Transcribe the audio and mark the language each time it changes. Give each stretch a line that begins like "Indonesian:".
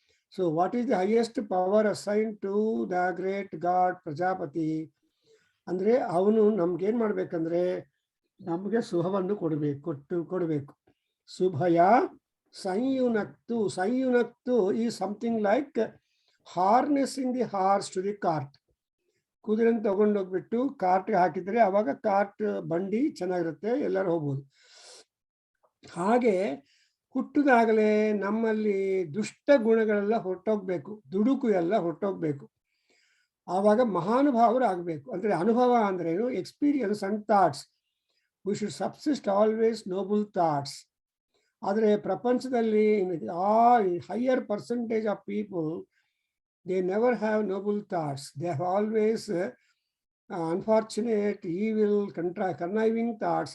English: So what is the highest power assigned to the great God Prajapati?
Kannada: Andre avanu namge en madbekandre namge suhavannu kodbeku.
English: Subhaya Sanyunaktu. Sanyunaktu is something like harnessing the horse to the cart.
Kannada: ಕುದುರೆನ ತಗೊಂಡು ಹೋಗ್ಬಿಟ್ಟು cart ಹಾಕಿದ್ರೆ ಅವಾಗ cart ಬಂಡಿ ಚೆನ್ನಾಗಿರುತ್ತೆ, ಎಲ್ಲರೂ ಹೋಗ್ಬೋದು. ಹಾಗೆ ಹುಟ್ಟಿದಾಗಲೇ ನಮ್ಮಲ್ಲಿ ದುಷ್ಟ ಗುಣಗಳೆಲ್ಲ ಹೊರಟೋಗ್ಬೇಕು, ದುಡುಕು ಎಲ್ಲ ಹೊರಟೋಗ್ಬೇಕು. ಆವಾಗ ಮಹಾನುಭಾವರು ಆಗಬೇಕು. ಅಂದರೆ ಅನುಭವ ಅಂದ್ರೇನು?
English: Experience and thoughts. We should subsist always noble thoughts.
Kannada: ಆದರೆ ಪ್ರಪಂಚದಲ್ಲಿ
English: Higher percentage of people, they never have noble thoughts. They have always unfortunate, evil, conniving thoughts.